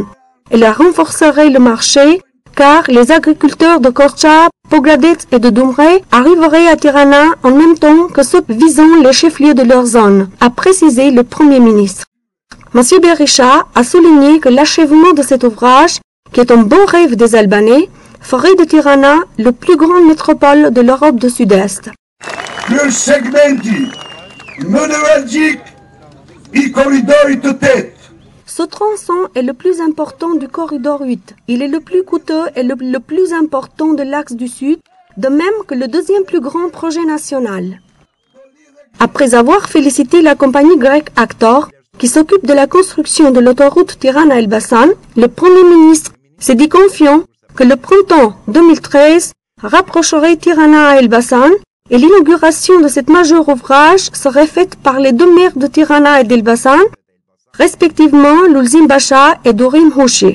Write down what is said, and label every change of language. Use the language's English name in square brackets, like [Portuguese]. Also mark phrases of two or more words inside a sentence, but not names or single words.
[French] Elle renforcerait le marché, car les agriculteurs de Korça, Pogradec et de Dumre arriveraient à Tirana en même temps que ceux visant les chefs-lieux de leur zone, a précisé le Premier ministre. M. Berisha a souligné que l'achèvement de cet ouvrage, qui est un beau rêve des Albanais, ferait de Tirana le plus grande métropole de l'Europe du Sud-Est. [Albanian] Ky segmenti më nevralgjik I korridorit të 8. [French] Ce tronçon est le plus important du corridor 8. Il est le plus coûteux et le plus important de l'axe du Sud, de même que le deuxième plus grand projet national. Après avoir félicité la compagnie grecque Actor, qui s'occupe de la construction de l'autoroute Tirana-Elbasan, le Premier ministre s'est dit confiant que le printemps 2013 rapprocherait Tirana à Elbasan et l'inauguration de cet majeur ouvrage serait faite par les deux maires de Tirana et d'Elbasan, respectivement Lulzim Basha et Dorim Hoshi.